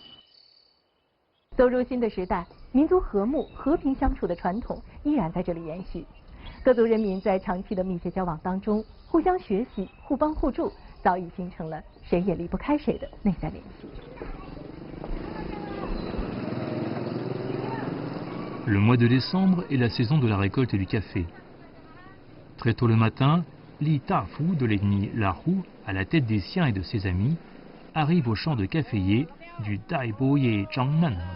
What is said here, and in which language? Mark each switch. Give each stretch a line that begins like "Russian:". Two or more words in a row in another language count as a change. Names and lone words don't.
Chinese: 走入新的时代，民族和睦、和平相处的传统依然在这里延续。各族人民在长期的密切交往当中，互相学习、互帮互助，早已形成了谁也离不开谁的内在联系。
French: Le mois de décembre est la saison de la récolte du café. Très tôt le matin, Li Tafu de l'ethnie Lahu, à la tête des siens et de ses amis, arrive au champ de caféier du Dai Boye Zhangnan.